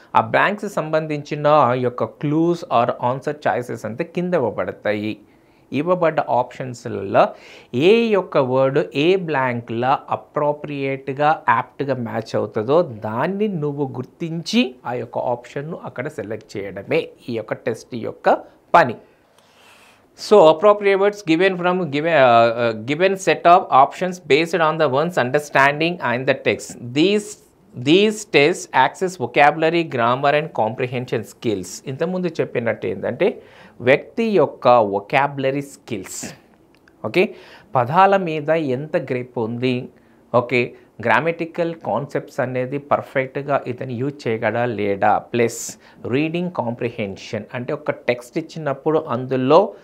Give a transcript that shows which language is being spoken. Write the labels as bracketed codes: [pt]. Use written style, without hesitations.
[te] ఆ బ్లాంక్స్ సంబంధించిన యొక్క క్లూస్ ఆర్ ఆన్సర్ చాయిసెస్ అంతా కింద ఇవ్వబడతాయి. ఇవ్వబడ్డ ఆప్షన్స్లలో ఏ యొక్క వర్డ్ ఏ బ్లాంక్లా అప్రోప్రియేట్గా యాప్ట్గా మ్యాచ్ అవుతుందో దాన్ని నువ్వు గుర్తించి ఆ యొక్క ఆప్షన్ను అక్కడ సెలెక్ట్ చేయడమే ఈ యొక్క టెస్ట్ యొక్క పని. [en] So appropriate words given set of options based on the one's understanding and the text. These tests access vocabulary, grammar and comprehension skills. [te] ఇంతకుముందు చెప్పినట్టు ఏంటంటే వ్యక్తి యొక్క వొకాబులరీ స్కిల్స్, ఓకే, పదాల మీద ఎంత గ్రిప్ ఉంది, ఓకే, గ్రామటికల్ కాన్సెప్ట్స్ అనేది పర్ఫెక్ట్గా ఇతను యూజ్ చేయగలడా లేడా, ప్లస్ రీడింగ్ కాంప్రిహెన్షన్ అంటే ఒక టెక్స్ట్ ఇచ్చినప్పుడు అందులో